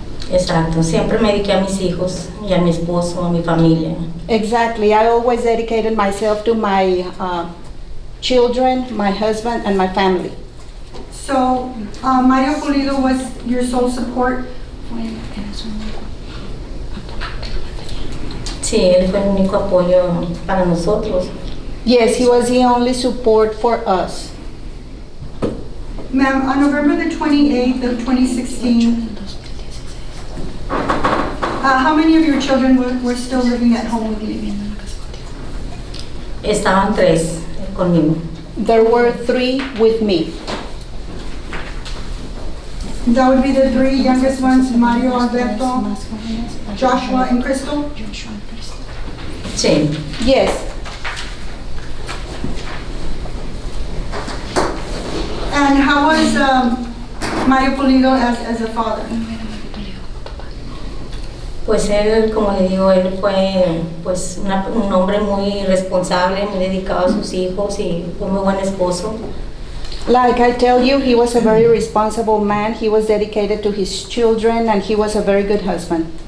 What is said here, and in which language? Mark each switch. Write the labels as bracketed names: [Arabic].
[Spanish] Exacto, siempre me dediqué a mis hijos y a mi esposo, a mi familia. [English] Exactly, I always dedicated myself to my children, my husband, and my family. So Mario Pulido was your sole support? [Spanish] Sí, él fue el único apoyo para nosotros. [English] Yes, he was the only support for us. Ma'am, on November the 28th of 2016, how many of your children were still living at home with you? [Spanish] Estaban 3 conmigo. [English] There were 3 with me. That would be the 3 youngest ones, Mario, Alberto, Joshua, and Crystal? [Spanish] Sí. [English] Yes. And how was Mario Pulido as a father? [Spanish] Pues él, como le digo, él fue pues un hombre muy responsable, muy dedicado a sus hijos y fue muy buen esposo. [English] Like I tell you, he was a very responsible man. He was dedicated to his children, and he was a very good husband.